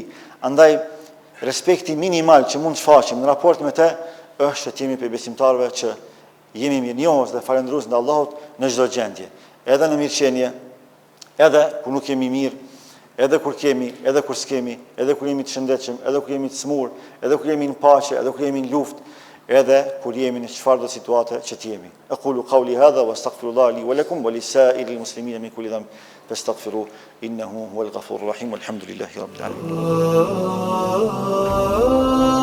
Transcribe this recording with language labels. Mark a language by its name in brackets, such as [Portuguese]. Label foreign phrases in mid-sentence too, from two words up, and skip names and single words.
[Albanian] Andaj respekti minimal që mund të shfaqim në raport me të është që jemi prej besimtarëve që jemi mirënjohës dhe falendrues ndaj Allahut në çdo gjendje, edhe në mirëqenie, edhe kur nuk jemi mirë, edhe kur kemi, edhe kur s'kemi, edhe kur jemi të shëndetshëm, edhe kur jemi të smur, edhe kur jemi në paqe, edhe kur jemi në luftë, edhe kur jemi në çfarëdo situate që të jemi. [Arabic] أقول قولي هذا وأستغفر الله لي ولكم ولسائر المسلمين من كل ذنب فاستغفروه إنه هو الغفور الرحيم والحمد لله رب العالمين.